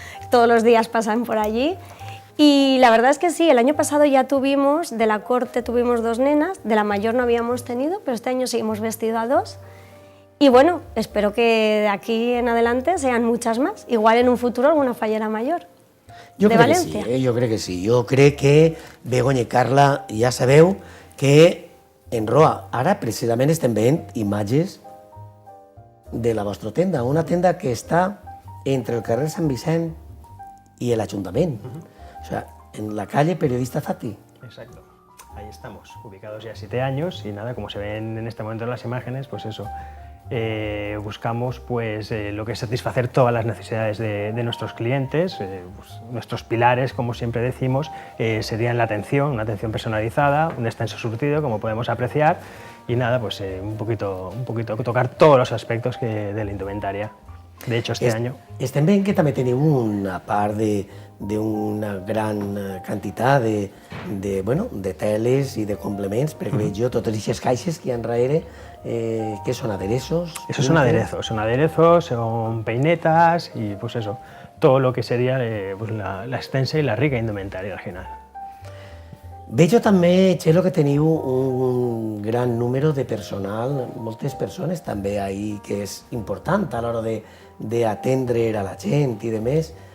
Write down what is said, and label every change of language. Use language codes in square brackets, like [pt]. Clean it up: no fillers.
[es] Todos los días pasan por allí. Y la verdad es que sí, el año pasado ya tuvimos, de la corte tuvimos 2 nenas, de la mayor no habíamos tenido, pero este año sí hemos vestido a 2. Y bueno, espero que de aquí en adelante sean muchas más, igual en un futuro alguna fallera mayor de València. [ca] Jo crec que sí, jo crec que Begoña i Carla ja sabeu que en Roa ara precisament estem veient imatges de la vostra tenda, una tenda que està entre el carrer Sant Vicent i l'Ajuntament. [es] O sea, en la calle Periodista Zati. Exacto, ahí estamos, ubicados ya 7 años y nada, como se ven en este momento en las imágenes, pues eso, buscamos pues lo que es satisfacer todas las necesidades de nuestros clientes, pues, nuestros pilares, como siempre decimos, serían la atención, una atención personalizada, un extenso surtido, como podemos apreciar, y nada, pues un poquito tocar todos los aspectos de la indumentaria. De hecho, este año... [ca] Estem veient que també teniu una part d'una gran quantitat de teles i de complements, perquè veig jo totes aquestes caixes que hi ha darrere, que són aderezos. [es] Esos son aderezos, son peinetas y pues eso, todo lo que sería pues la extensa i la rica indumentaria al final. [ca] Veig també, Txelo, que teniu un gran número de personal, moltes persones també ahí, que és important a l'hora d'atendre a la gent i de més.